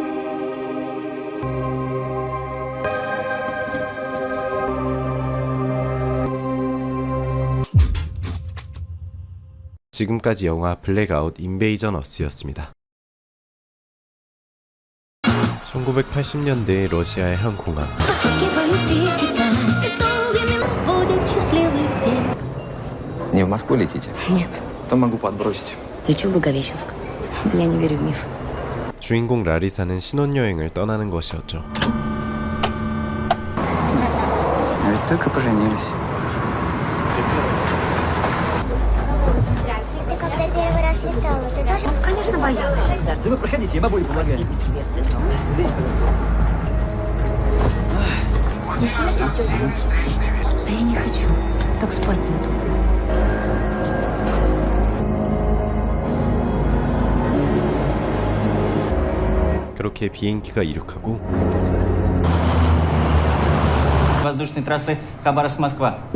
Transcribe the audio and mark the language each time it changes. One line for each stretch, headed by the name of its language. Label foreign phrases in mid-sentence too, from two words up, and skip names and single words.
Korean: 지금까지 영화 블랙아웃 인베이전 어스였습니다. 1980년대 러시아의 한 공항.
Russian: Не в Москву летите? Нет, То могу подбросить. лечу в Благовещенск. Я не верю в миф.
Korean: 주인공 라리사는 신혼여행을 떠나는 것이었죠.
Russian: А ведь только поженились. Ты когда первый раз летала, ты тоже? Конечно, боялась. Да вы проходите, я бабуле помогаю. А я не хочу. Так спать не буду.
Korean: 그렇게 비행기가 이륙하고
Russian: Воздушной трассы Хабаровск-Москва.